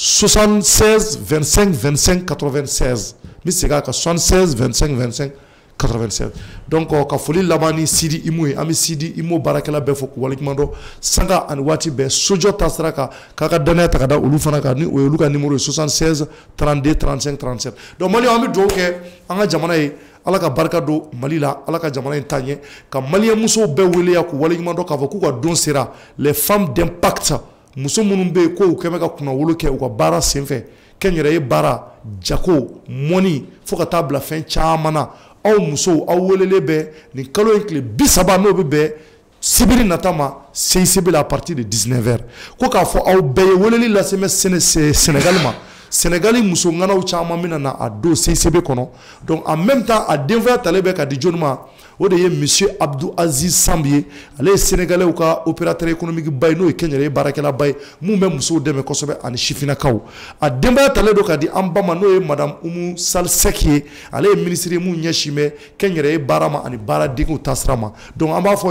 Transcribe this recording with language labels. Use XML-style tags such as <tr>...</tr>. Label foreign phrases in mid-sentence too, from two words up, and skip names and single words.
<bm>76 25 25 96 n bɛ segin a kan 76 25 25 96 donc ka foli laban ni Sidi Imu ye an bɛ Sidi Imu baarakɛla bɛɛ fɔ k'u waleɲuman dɔn sanga ani waati bɛɛ sojɔ ta sira kan k'a ka danaya ta ka da olu fana kan ni o ye olu ka numéro ye 76 32 35 37 donc maliyɛnw an bɛ dugawu kɛ an ka jamana ye Ala ka barika don Mali la Ala ka jamana in taa ɲɛ ka maliyɛn musow bɛɛ weleya k'u waleɲuman dɔn k'a fɔ k'u ka don sera</bm> <fr>les femmes d'impact</fr> <bm>muso minnu bɛ yen k'u kɛn bɛ ka kunnawolo kɛ u ka baara senfɛ kɛnyɛrɛye baara jago mɔni fo ka taa bila fɛn caman na aw musow aw welele bɛ nin kalo in tile 30 n'o bɛ bɛn sibiri nata ma CICB la</bm> <fr>à partir de 19h</fr> <bm>ko k'a fɔ aw bɛɛ ye weleli lase mɛ Sénégal ma Sénégali muso ŋanaw caman mina na a don CICB kɔnɔ donc</bm> <fr>en même temps</fr> <bm>a denfaya talen bɛ ka di jɔnni ma o de ye monsieur Abdou Aziz Samb ye ale ye Sénégalais ka</bm> <fr>opérateur économique</fr> <bm>ba ye n'o ye kɛnyɛrɛye baarakɛla ba ye mun bɛ musow dɛmɛ kosɛbɛ ani sifinnakaw a denbaya talen don ka di an ba ma n'o ye madame Umu Sal Sek ye ale ye ministre ye mun ɲɛsin bɛ kɛnyɛrɛye baara ma ani baaradegew taasira ma donc an b'a fɔ</bm>